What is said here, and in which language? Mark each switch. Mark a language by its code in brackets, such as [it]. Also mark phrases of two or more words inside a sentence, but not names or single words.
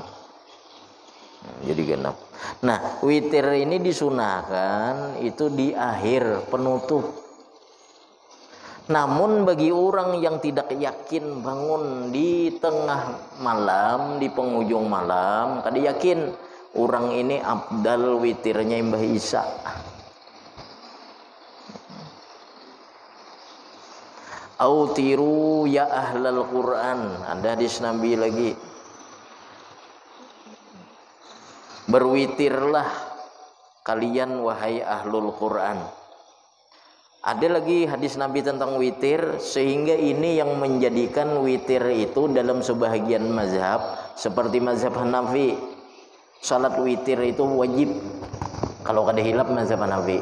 [id] Jadi genap. Nah, witir ini disunahkan itu di akhir penutup. Namun bagi orang yang tidak yakin bangun di tengah malam, di penghujung malam, [bjn] kada yakin orang ini afdal witirnya imbah isya. [ar] أوتروا يا أهل القرآن. [id] Ada hadis Nabi lagi, berwitirlah kalian wahai [ar] أهل القرآن. [id] Ada lagi hadis Nabi tentang witir, sehingga ini yang menjadikan witir itu dalam sebahagian mazhab seperti mazhab Hanafi, salat witir itu wajib kalau kada hilap mazhab Hanafi.